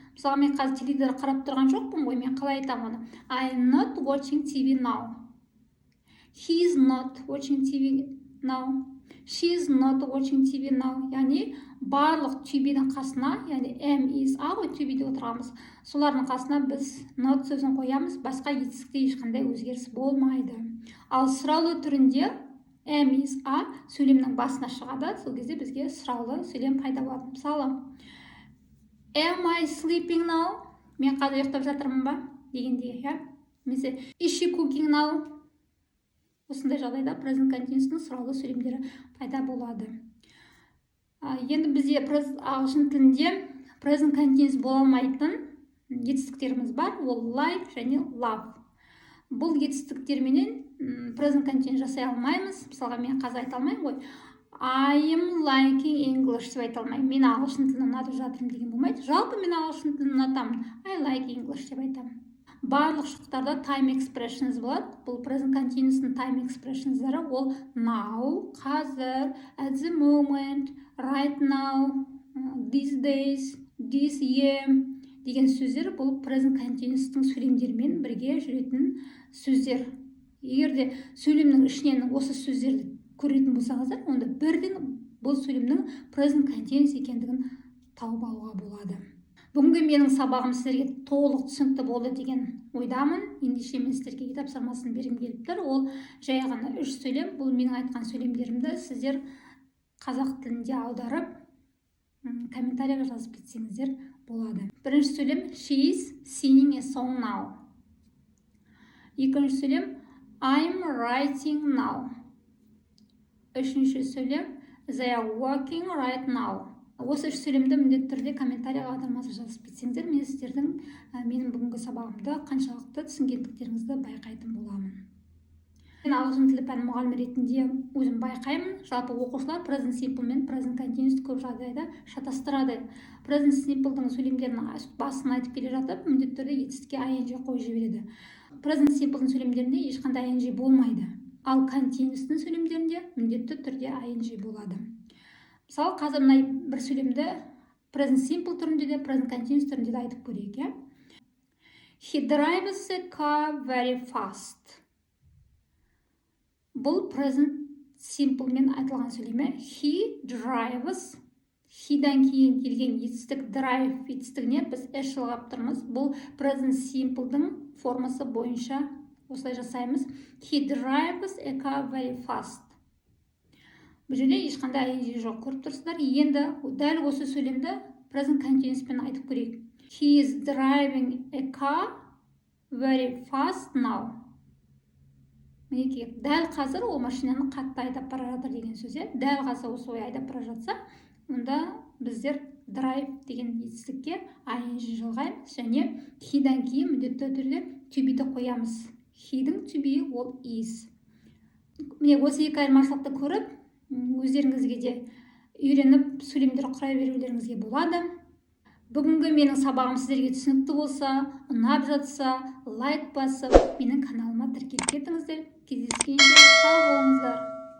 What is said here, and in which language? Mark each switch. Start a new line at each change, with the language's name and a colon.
Kazakh: Мысалға, мен қазір теледидар қарап тұрған жоқпын ғой, мен қалай айтамын оны?
English: I'm not watching TV now. He is not watching TV now. She is not watching TV now.
Kazakh: Яғни барлық to be-дің қасына, яғни am, is, are to be-де отырғанбыз. Солардың қасына біз not сөзін қоямыз, басқа етістікте ешқандай өзгеріс болмайды. Ал сұраулы түрінде am, is, are сөйлемнің басына шығады. Сол кезде бізге сұраулы сөйлем пайда болады. Мысалы,
English: am I sleeping now?
Kazakh: Мен қазір ұйықтап жатырмын ба? Дегенде, немесе
English: is she cooking now?
Kazakh: Осындай жағдайда present continuous'ның сұраулы сөйлемдері пайда болады. Енді бізде ағылшын тілінде present continuous бола алмайтын етістіктеріміз бар, ол like және love. Бұл етістіктерменен present continuous жасай алмаймыз. Мысалға, мен қазір айта алмаймын ғой.
English: I am liking English
Kazakh: деп айта алмаймын. Мен ағылшын тілін ұнатып жатырмын деген болмайды. Жалпы мен ағылшын тілін ұнатамын.
English: I like English
Kazakh: деп айтамын. Барлық шұқтарда time expressions болады.
English: Бұл present continuous'ның time expressions'дары ол now, қазір, at the moment, right now, these days, this year
Kazakh: деген сөздер бұл present continuous'тың сөйлемдерімен бірге жүретін сөздер. Егерде сөйлемнің ішінен осы сөздерді көретін болсаңыздар, онда бірден бұл сөйлемнің present continuous екендігін тауып алуға болады. Бүгінгі менің сабағым сіздерге толық түсінікті болды деген ойдамын. Ендеше мен сіздерге тапсырмасын бергім келіп тұр. Ол жай ғана 3 сөйлем. Бұл менің айтқан сөйлемдерімді сіздер қазақ тілінде аударып, комментарияға жазып кетсеңіздер болады. Бірінші сөйлем
English: she is singing a song now.
Kazakh: Екінші сөйлем
English: I'm writing now.
Kazakh: Үшінші сөйлем
English: they are working right now.
Kazakh: Осы 3 сөйлемді міндетті түрде комментарийға аудармасын жазып кетсеңдер, мен сіздердің менің бүгінгі сабағымды қаншалықты түсінгендіктеріңізді байқайтын боламын. Мен ағылшын тілі пәні мұғалімі ретінде өзім байқаймын. Жалпы оқушылар present simple мен present continuous көп жағдайда шатастырады. Present simple'дың сөйлемдерінің басын айтып келе жатып, міндетті түрде етістікке ing қойып жібереді. Present simple'дың сөйлемдерінде ешқандай ing болмайды. Ал continuous'тың сөйлемдерінде міндетті түрде ing болады. Мысалы, қазір мына бір сөйлемді present simple түрінде де, present continuous түрінде де айтып көрейік.
English: He drives a car very fast.
Kazakh: Бұл present simple мен айтылған сөйлеме.
English: He drives.
Kazakh: He'дан кейін келген етістік drive етістігіне біз s жалғап тұрмыз. Бұл present simple'дың формасы бойынша осылай жасаймыз.
English: He drives a car very fast.
Kazakh: Бұл жерде ешқандай ing жоқ, көріп тұрсыздар. Енді дәл осы сөйлемді present continuous пен айтып көрейік.
English: He is driving a car very fast now.
Kazakh: Мінекей, дәл қазір ол машинаны қатты айдап бара жатыр деген сөз. Дәл қазір осы ой айдап бара жатса, онда біздер drive деген етістікке ing жалғаймыз және he-дан кейін міндетті түрде to be-ді қоямыз. He-дің to be ол is. Міне осы екі айырмашылықты көріп, өздеріңізге де үйреніп сөйлемдер құра берулеріңізге болады. Бүгінгі менің сабағым сіздерге түсінікті болса, ұнап жатса, лайк басып, менің каналыма тіркеліп кетіңіздер. Кездескенше сау болыңыздар.